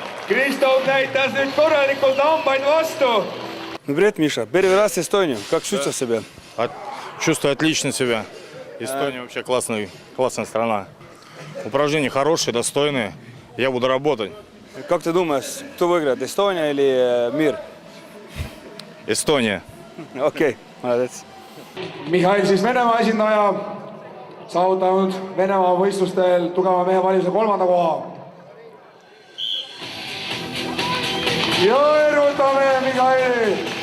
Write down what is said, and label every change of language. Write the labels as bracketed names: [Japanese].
[Estonian] Kristof näitas nüüd korralikult hambaid vastu. [Russian] No привет, Миша. Первый раз в Эстонию. Как чувствуешь себя? Чувствую отлично себя. Эстония вообще классная страна. Упражнения хорошие, достойные. Я буду работать. Как ты думаешь, кто выиграет, Эстония или мир? [English] Estonia. [Russian] Okei, молодец. [Estonian] Mihhail siis Venemaa esindaja, saavutanud Venemaa võistlustel tugeva mehe valimise 3. koha. Ja erutame Mihhaili!